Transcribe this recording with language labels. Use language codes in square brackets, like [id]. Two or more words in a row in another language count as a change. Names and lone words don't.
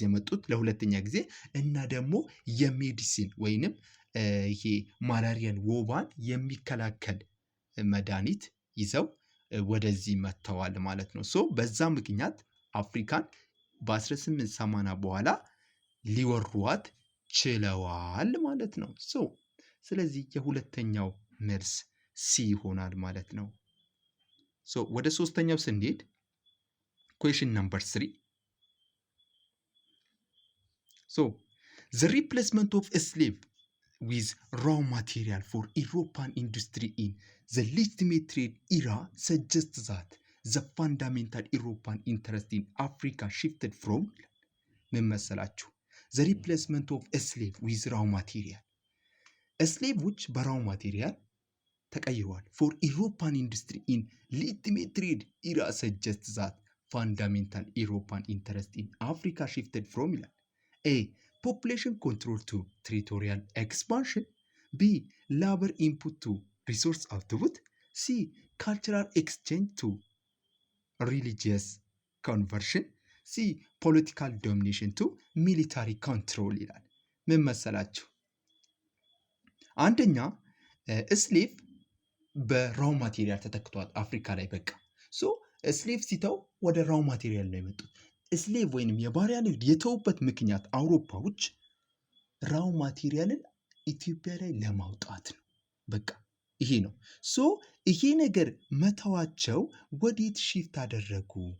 [am] የመጡት ለሁለተኛ ጊዜ እና ደግሞ የሜዲሲን ወይንም ይሄ ማላሪያን ወባን የሚከላከል መድኃኒት ይዘው ወደዚህ መጥተዋል ማለት ነው። በዛ ምክንያት አፍሪካን በ1880 በኋላ ሊወሯት ችለዋል ማለት ነው። ስለዚህ የሁለተኛው መልስ ሲ ይሆናል ማለት ነው። ወደ ሶስተኛው ስንሄድ [en] question number [am] 3 [en] the replacement of a slave with raw material for European industry in the legitimate trade era suggests that the fundamental European interest in Africa shifted from [am] ምን መሰላችሁ? [en] the replacement of a slave with raw material [am] ስሌቮች በራው ማቴሪያል ተቀይረዋል። [en] for European industry in legitimate trade era suggests that fundamental European interest in Africa shifted from ይላል። A population control to territorial expansion, B labor input to resource output, C cultural exchange to religious conversion, C political domination to military control ይላል። [am] ምን መሰላችሁ? አንደኛ ስሌቭ በራው ማቴሪያል ተተክቷል አፍሪካ ላይ። በቃ ስሌቭ ሲተው ወደ ራው ማቴሪያል ነው የመጡት። ስሌቭ ወይንም የባሪያ ንግድ የተውበት ምክንያት አውሮፓዎች ራው ማቴሪያልን ኢትዮጵያ ላይ ለማውጣት ነው። በቃ ይሄ ነው። ይሄ ነገር መተዋቸው ወዴት ሺፍት አደረጉ?